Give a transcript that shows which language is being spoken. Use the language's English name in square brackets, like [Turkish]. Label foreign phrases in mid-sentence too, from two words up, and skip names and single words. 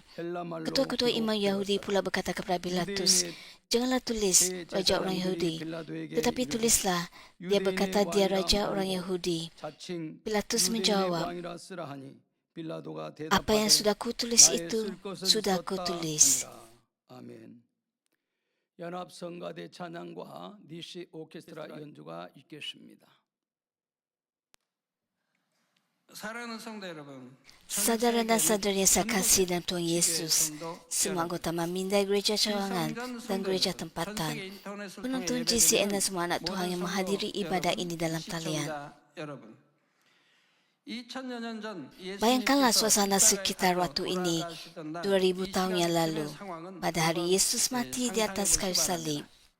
[Malay] Ketua-ketua imam Yahudi pula berkata kepada Pilatus, "Janganlah tulis Raja orang Yahudi, tetapi tulislah, dia berkata dia Raja orang Yahudi." Pilatus menjawab, "Apa yang sudah kutulis itu, sudah kutulis." [Korean] 연합성가대 찬양과 니시 오케스트라 연주가 있겠습니다. 사랑하는 성도 여러분, [Malay] Saudara dan saudari yang saya kasih dalam Tuhan Yesus, semua anggota memindai gereja cawangan dan gereja tempatan, penonton GCN dan semua anak Tuhan yang menghadiri ibadah ini dalam talian. Bayangkanlah suasana sekitar waktu ini 2000 tahun yang lalu, pada hari Yesus mati di atas kayu salib.